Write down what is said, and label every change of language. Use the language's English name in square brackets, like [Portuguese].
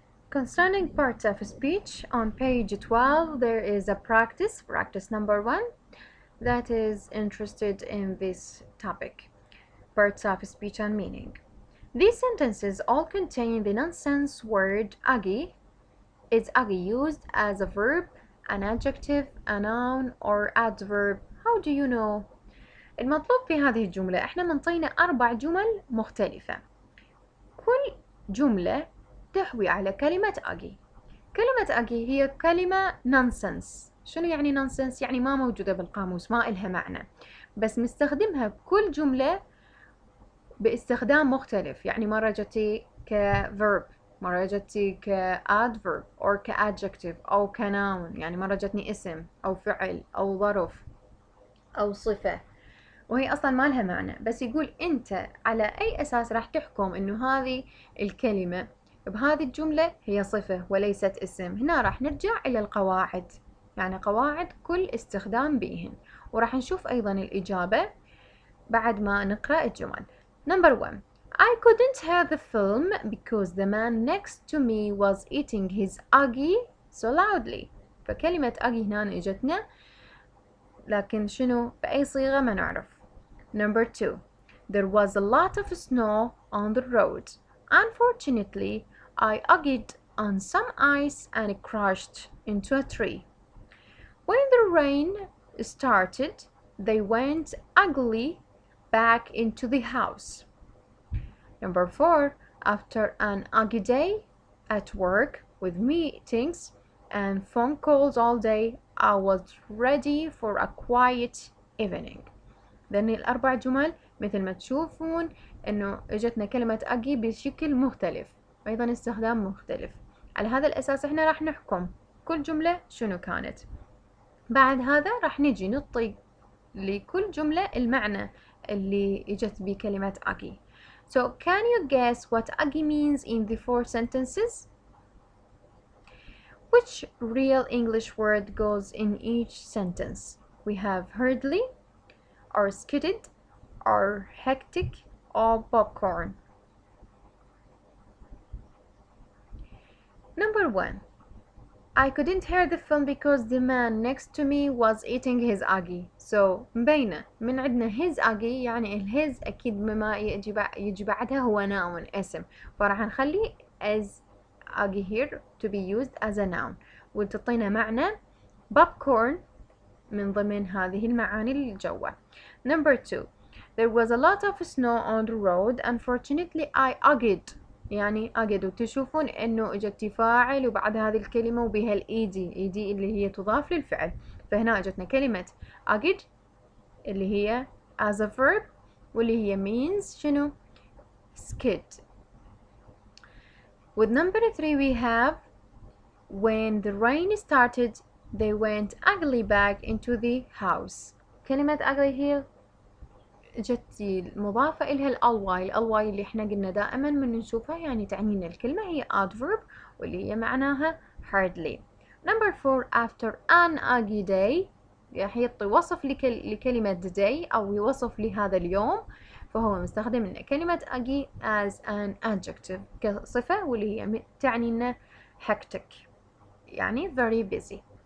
[English] Concerning parts of speech, on page 12 there is a practice number 1 that is interested in this topic, parts of speech and meaning. These sentences all contain the nonsense word agi. Is agi used as a verb, an adjective, a noun, or adverb? How do you know? [Arabic] المطلوب في هذه الجملة احنا منطينا 4 جمل مختلفة، كل جملة تحوي على كلمة أجي. كلمة أجي هي كلمة نونسنس. شنو يعني نونسنس؟ يعني ما موجودة بالقاموس، ما إلها معنى، بس مستخدمها بكل جملة باستخدام مختلف. يعني مرة جتي كverb، مرة جتي كadverb أو كadjective أو كnoun، يعني مرة جتني اسم أو فعل أو ظرف أو صفة، وهي أصلا ما لها معنى. بس يقول أنت على أي أساس راح تحكم إنه هذه الكلمة بهذه الجملة هي صفة وليست اسم. هنا راح نرجع إلى القواعد، يعني قواعد كل استخدام بيهن، وراح نشوف أيضا الإجابة بعد ما نقرأ الجمل. [English] Number 1. I couldn't hear the film because the man next to me was eating his aggie so loudly. [Arabic] فكلمة aggie هنا اجتنا، لكن شنو بأي صيغة ما نعرف. [English] Number 2. There was a lot of snow on the road. Unfortunately, I aggied on some ice and crashed into a tree. When the rain started, they went ugly back into the house. Number 4. After an ugly day at work with meetings and phone calls all day, I was ready for a quiet evening. [Arabic] لأن الأربع جمل مثل ما تشوفون إنه إجتنا كلمة أجي بشكل مختلف، أيضا استخدام مختلف. على هذا الأساس إحنا راح نحكم كل جملة شنو كانت. بعد هذا راح نجي نعطي لكل جملة المعنى اللي إجت بكلمة أجي. [English] So can you guess what أجي means in the 4 sentences? Which real English word goes in each sentence? We have hurriedly, or skidded, or hectic, or popcorn. Number 1. I couldn't hear the film because the man next to me was eating his aggie. [Arabic] So مبينة من عندنا [English] his aggie، [Arabic] يعني his أكيد بما يجي بعدها هو noun اسم، فراح نخلي [English] as aggie here to be used as a noun، [Arabic] وتعطينا معنى popcorn من ضمن هذه المعاني الجوة. [English] Number 2. There was a lot of snow on the road. Unfortunately, I aggied. [Arabic] يعني أجد، وتشوفون إنه إجت فاعل وبعد هذه الكلمة وبها الإيدي اللي هي تضاف للفعل، فهنا إجتنا كلمة أجد اللي هي [English] as a verb [Arabic] واللي هي means شنو skid. [English] With number 3 we have when the rain started they went ugly back into the house. [Arabic] كلمة ugly هي جت مضافة إلها الألواي اللي احنا قلنا دائما من نشوفها يعني تعنينا الكلمة هي adverb واللي هي معناها hardly. [English] Number 4. After an ugly day [Arabic] راح يعطي وصف لكلمة day أو يوصف لهذا اليوم، فهو مستخدم لنا كلمة ugly [English] as an adjective [Arabic] كصفة واللي هي تعنينا hectic يعني [English] very busy.